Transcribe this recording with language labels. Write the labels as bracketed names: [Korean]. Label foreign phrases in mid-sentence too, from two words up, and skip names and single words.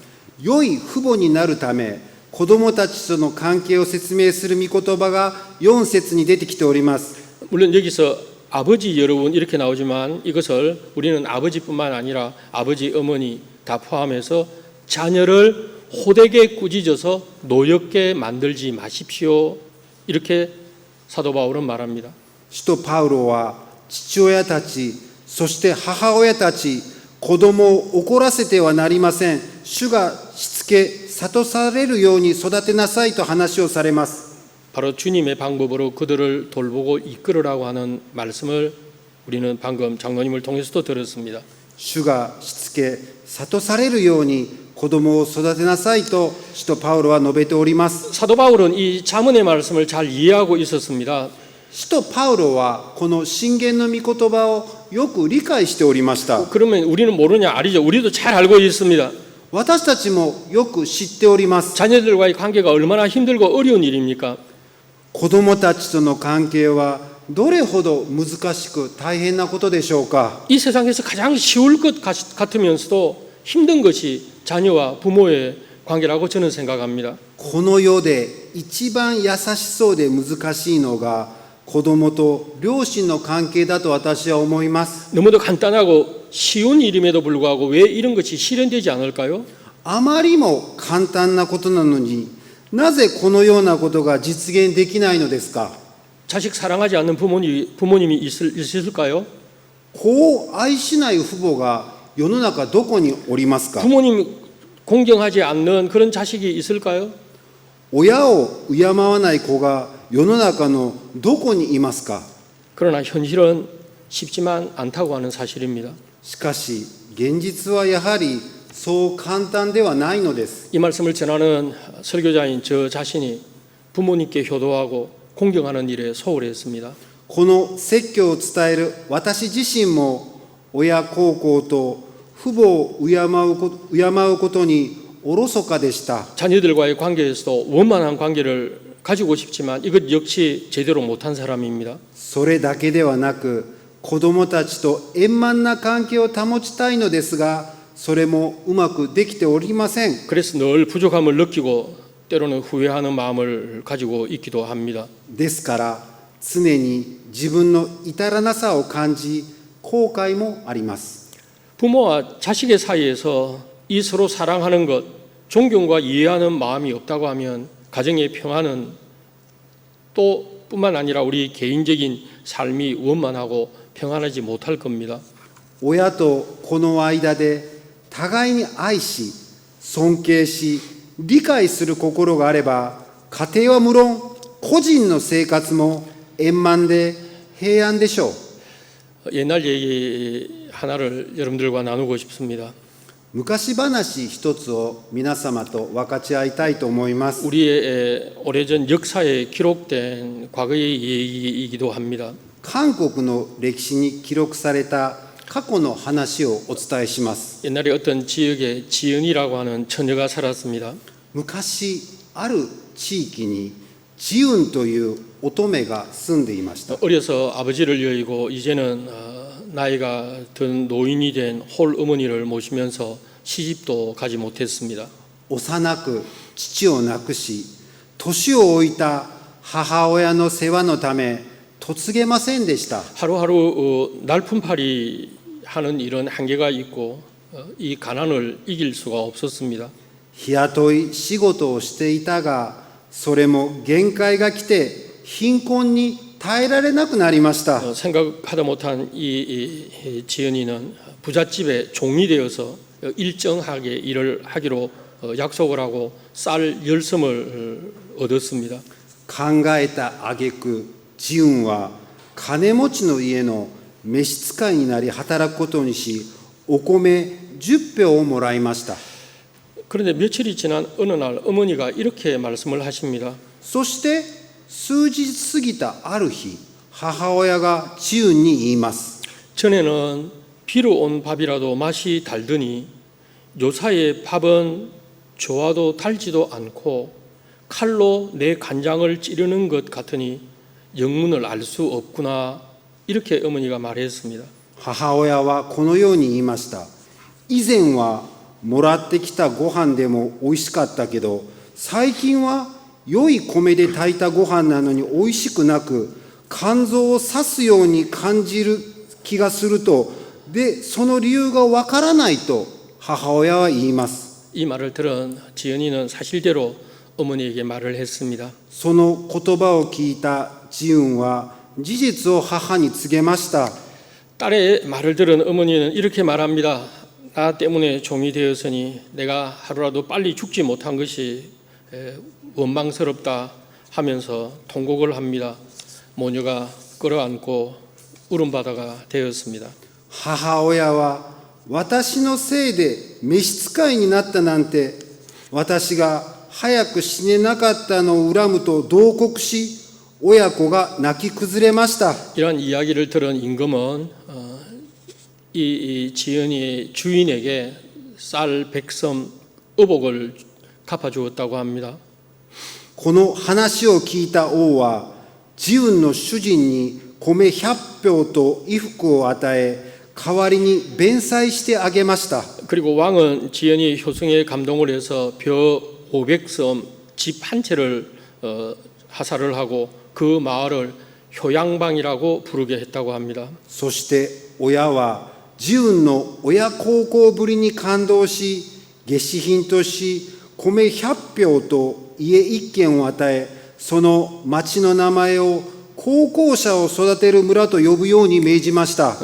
[Japanese] 良い父母になるため、子供たちとの関係を説明する御言葉が4節に出てきております。 [Korean] 물론 여기서 아버지 여러분 이렇게 나오지만 이것을 우리는 아버지뿐만 아니라 아버지, 어머니 다 포함해서 자녀를 호되게 꾸짖어서 노엽게 만들지 마십시오. 이렇게 사도 바울은 말합니다. [Japanese] 使徒パウロは父親たち、そして母親たち、子供を怒らせてはなりません。主がしつけ、諭されるように育てなさいと話をされます。 [Korean] 바로 주님의 방법으로 그들을 돌보고 이끌으라고 하는 말씀을 우리는 방금 장로님을 통해서도 들었습니다. [Japanese] 主がしつけ、諭されるように子供を育てなさいと使徒パウロは述べております。 [Korean] 사도 바울은 이 자문의 말씀을 잘 이해하고 있었습니다. [Japanese] 使徒パウロはこの箴言の御言葉をよく理解しておりました。 [Korean] 그러면 우리는 모르냐? 아니죠. 우리도 잘 알고 있습니다. [Japanese] 私たちもよく知っております。 [Korean] 자녀들과의 관계가 얼마나 힘들고 어려운 일입니까? [Japanese] 子供たちとの関係はどれほど難しく大変なことでしょうか。 [Korean] 이 세상에서 가장 쉬울 것 같으면서도 힘든 것이 자녀와 부모의 관계라고 저는 생각합니다. [Japanese] この世で一番優しそうで難しいのが子供と両親の関係だと私は思います。 [Korean] 너무도 간단하고 쉬운 일임에도 불구하고 왜 이런 것이 실현되지 않을까요? [Japanese] あまりも簡単なことなのに、なぜこのようなことが実現できないのですか。 [Korean] 자식 사랑하지 않는 부모님이 있을까요? [Japanese] 子を愛しない父母が世の中どこにおりますか。 [Korean] 부모님 공경하지 않는 그런 자식이 있을까요? [Japanese] 親を敬わない子が世の中のどこにいますか。 [Korean] 그러나 현실은 쉽지만 않다고 하는 사실입니다. [Japanese] しかし現実はやはりそう簡単ではないのです。 [Korean] 이 말씀을 전하는 설교자인 저 자신이 부모님께 효도하고 공경하는 일에 소홀했습니다. [Japanese] この説教を伝える私自身も親孝行と父母を敬うことにおろそかでした。 [Korean] 자녀들과의 관계에서도 원만한 관계를 가지고 싶지만 이것 역시 제대로 못한 사람입니다. [Japanese] それだけではなく子供たちと円満な関係を保ちたいのですが、それもうまくできておりません。 [Korean] 그래서 늘 부족함을 느끼고 때로는 후회하는 마음을 가지고 있기도 합니다. [Japanese] ですから常に自分の至らなさを感じ、後悔もあります。 [Korean] 부모와 자식의 사이에서 이 서로 사랑하는 것, 존경과 이해하는 마음이 없다고 하면 가정의 평화는 또 뿐만 아니라 우리 개인적인 삶이 원만하고 평안하지 못할 겁니다. [Japanese] 親と子の間で互いに愛し、尊敬し、理解する心があれば、家庭は無論、個人の生活も円満で平安でしょう。 [Korean] 옛날 얘기 하나를 여러분들과 나누고 싶습니다. [Japanese] 昔話一つを皆様と分かち合いたいと思います。 [Korean] 우리의 오래전 역사에 기록된 과거의 얘기이기도 합니다. [Japanese] 韓国の歴史に記録された過去の話をお伝えします。 [Korean] 옛날에 어떤 지역에 지은이라고 하는 처녀가 살았습니다. [Japanese] 昔ある地域にジウンという乙女が住んでいました。 [Korean] 어려서 아버지를 여의고 이제는 나이가 든 노인이 된 홀 어머니를 모시면서 시집도 가지 못했습니다. [Japanese] 幼く父を亡くし、年を置いた母親の世話のため嫁げませんでした。 [Korean] 하루하루 날품팔이 하는 이런 한계가 있고 이 가난을 이길 수가 없었습니다. [Japanese] 日雇い仕事をしていたが、それも限界が来て貧困に耐えられなくなりました。 [Korean] 생각하다 못한 이 지연이는 부잣집의 종이 되어서 일정하게 일을 하기로 약속을 하고 쌀 10섬을 얻었습니다. [Japanese] 考えた挙句、ジウンは金持ちの家の召使いになり働くことにし、お米10俵をもらいました。 [Korean] 그런데 며칠이 지난 어느 날 어머니가 이렇게 말씀을 하십니다. [Japanese] そして数日過ぎたある日、母親がジウンに言います。 [Korean] 전에는 비로 온 밥이라도 맛이 달더니 요사이의 밥은 좋아도 달지도 않고 칼로 내 간장을 찌르는 것 같으니 영문을 알 수 없구나. 이렇게 어머니가 말했습니다. [Japanese] 母親はこのように言いました。以前はもらってきたご飯でも美味しかったけど、最近は良い米で炊いたご飯なのに美味しくなく、肝臓を刺すように感じる気がすると、で、その理由がわからないと母親は言います。 [Korean] 이 말을 들은 지연이는 사실대로 어머니에게 말을 했습니다. [Japanese] その言葉を聞いたジウンは事実を母に告げました。 [Korean] 딸의 말을 들은 어머니는 이렇게 말합니다. 나 때문에 종이 되었으니 내가 하루라도 빨리 죽지 못한 것이 원망스럽다 하면서 통곡을 합니다. 모녀가 끌어안고 울음바다가 되었습니다. [Japanese] 母親は私のせいで召使いになったなんて、私が早く死ねなかったのを恨むと慟哭し、親子が泣き崩れました。 [Korean] 이러한 이야기를 들은 임금은 이 지연이의 주인에게 쌀 100섬 의복을 갚아주었다고 합니다. [Japanese] この話を聞いた王は、ジウンの主人に米100俵と衣服を与え、代わりに弁済してあげました。 [Korean] 그리고 왕은 지연이 효성에 감동을 해서 벼 500섬 집 한 채를 하사를 하고 그 마을을 효양방이라고 부르게 했다고 합니다. [Japanese] そして親はジウンの親孝行ぶりに感動し、下賜品とし米100俵と家1軒を与え、その町の名前を孝行者を育てる村と呼ぶように命じました。